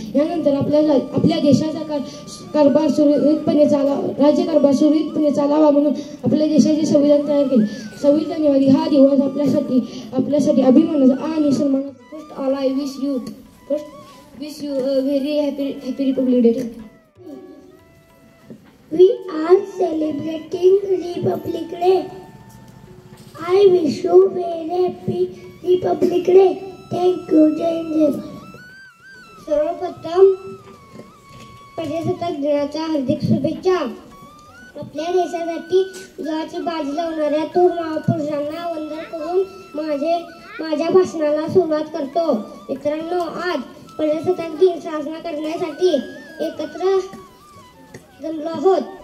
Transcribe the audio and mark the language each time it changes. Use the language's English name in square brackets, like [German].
[Marathi] यानंतर आपल्या देशाचा कारभार सुरळीतपणे राज्यकारभार सुरळीतपणे चालावा म्हणून आपल्या देशाचे संविधान तयार केले. 26 जानेवारी हा दिवस आपल्यासाठी अभिमानाचा आणि सन्मानाचा. [English] First all I wish you very happy Republic Day. We are celebrating Republic Day. I wish you very happy Republic Day. Thank you. जय हिंद. [Marathi] सर्वप्रथम प्रजासत्ताक दिनाच्या हार्दिक शुभेच्छा. आपल्या देशासाठी जीवाची बाजी लावणाऱ्या थोर महापुरुषांना वंदन करून माझ्या भाषणाला सुरुवात करतो. मित्रांनो, आज प्रजासत्ताक दिन साजरा करण्यासाठी एकत्र जमलो आहोत.